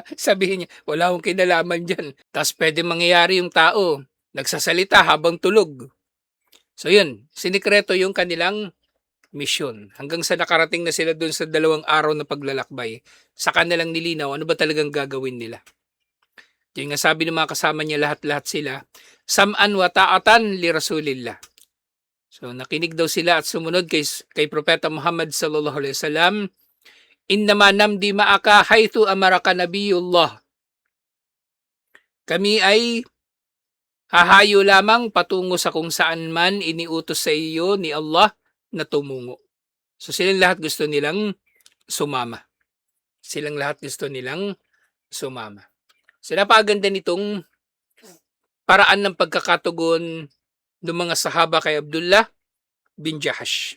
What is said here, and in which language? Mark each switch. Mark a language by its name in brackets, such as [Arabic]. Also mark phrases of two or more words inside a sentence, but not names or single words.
[Filipino] Sabihin niya, wala akong kinalaman dyan. Tapos pwede mangyayari yung tao, nagsasalita habang tulog. So yun, sinikreto yung kanilang misyon. Hanggang sa nakarating na sila dun sa 2 araw na paglalakbay, sa kanilang nilinaw, ano ba talagang gagawin nila? Yung nga sabi ng mga kasama niya, lahat-lahat sila, [Arabic] سمعا وطاعة لرسول الله. [Filipino] So nakinig daw sila at sumunod kay Propeta Muhammad [Arabic] صلى الله عليه وسلم. إنما نمضي معك حيث أمرك نبي الله. [Filipino] Kami ay hahayo lamang patungo sa kung saan man iniutos sa iyo ni Allah na tumungo. So silang lahat gusto nilang sumama. Silang lahat gusto nilang sumama. So napakaganda nitong paraan ng pagkakatugon ng mga sahaba kay Abdullah bin Jahash.